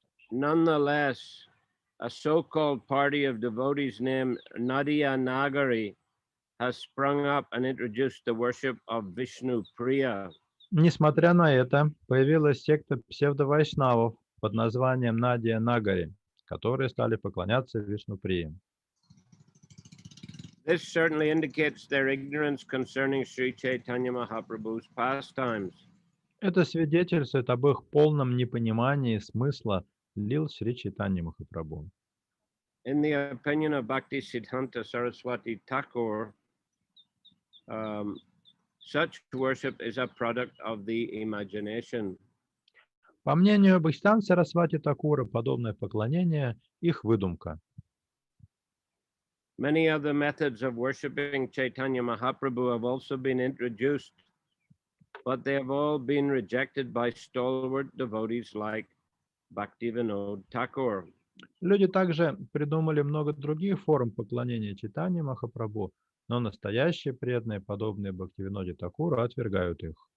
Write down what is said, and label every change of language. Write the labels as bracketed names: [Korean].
[English] Nonetheless, a so-called party of devotees named Nadia Nagari has sprung up and introduced the worship of Vishnu Priya. [Russian] Несмотря на это, появилась секта псевдовайшнавов под названием Надия Нагари, которые стали поклоняться Вишнуприи. [English] This certainly indicates their ignorance concerning Sri Chaitanya Mahaprabhu's pastimes. [Russian] Это свидетельствует об их полном непонимании смысла лил Шри Чайтаньи Махапрабху. [English] In the opinion of Bhaktisiddhanta Saraswati Thakur, such worship is a product of the imagination. [Russian] По мнению Бхактисиддханты Сарасвати Такура, подобное поклонение – их выдумка. [English] Many other methods of worshipping Chaitanya Mahaprabhu have also been introduced, but they have all been rejected by stalwart devotees like Bhaktivinoda Thakur. [Russian] Люди также придумали много других форм поклонения Чайтаньи Махапрабху, но настоящие преданные, подобные Бхактивиноде Такуру, отвергают их.